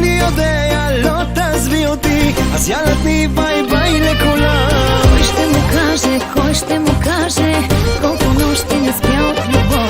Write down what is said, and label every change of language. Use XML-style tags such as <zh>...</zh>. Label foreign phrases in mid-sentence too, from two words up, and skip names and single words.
<he>יודע, לא תעזבי אותי, אז יאללה תני</he> <en>bye bye</en> <he>לכולם.</he> <bg>Кой ще му каже колко нощи не спя от любов.</bg>